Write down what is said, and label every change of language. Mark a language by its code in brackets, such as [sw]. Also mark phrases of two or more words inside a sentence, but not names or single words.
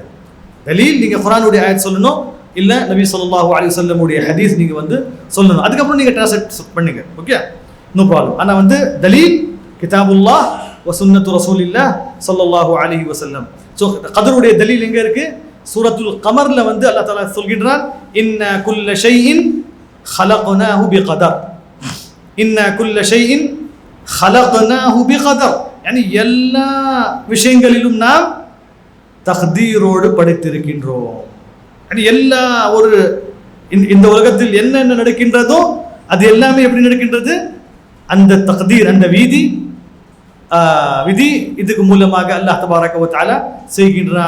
[ta] தலீல் நீங்க குர்ஆனுடைய ஆயத் சொல்லணும், இல்ல நபி [ar] صلى الله عليه وسلم [ta] உடைய ஹதீஸ் நீங்க சொல்லணும். அதுக்கப்புறம் நீங்க டிரான்ஸ்லேட் பண்ணுங்க, [en] okay, no problem. [ta] ஆனா தலீல் [ar] كتاب الله وسنة رسول الله صلى الله عليه وسلم. [ta] கதருடைய தலீல் எங்க இருக்கு? சூரத்துல் கமர்ல அல்லாஹ் தஆலா சொல்கின்றான், [ar] إنا كل شيء خلقناه بقدر. إنا كل شيء خلقناه بقدر. [ta] எல்லா விஷயங்களிலும் நாம் தக்தீரோடு படைத்திருக்கின்றோம். எல்லா ஒரு இந்த உலகத்தில் என்னென்ன நடக்கின்றதோ அது எல்லாமே எப்படி நடக்கின்றது? அந்த தக்தீர், அந்த விதி இதுக்கு மூலமாக அல்லாஹ் [ar] تبارك وتعالى [ta] செய்கின்றான்.